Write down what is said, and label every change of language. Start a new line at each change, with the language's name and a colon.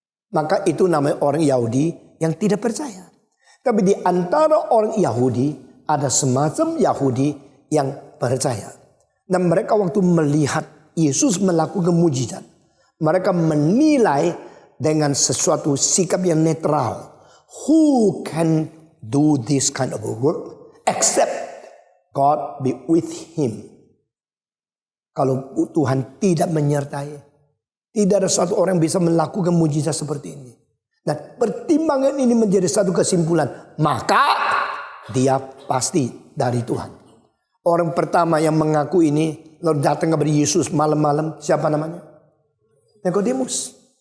Indonesian: Maka itu namanya orang Yahudi yang tidak percaya. Tapi di antara orang Yahudi ada semacam Yahudi yang percaya. Dan mereka waktu melihat Yesus melakukan mujizat, mereka menilai dengan sesuatu sikap yang netral.
English: Who can do this kind of work except God be with him?
Indonesian: Kalau Tuhan tidak menyertai, tidak ada satu orang yang bisa melakukan mujizat seperti ini. Nah, pertimbangan ini menjadi satu kesimpulan, maka dia pasti dari Tuhan. Orang pertama yang mengaku ini lalu datang kepada Yesus malam-malam, siapa namanya? Nikodemus.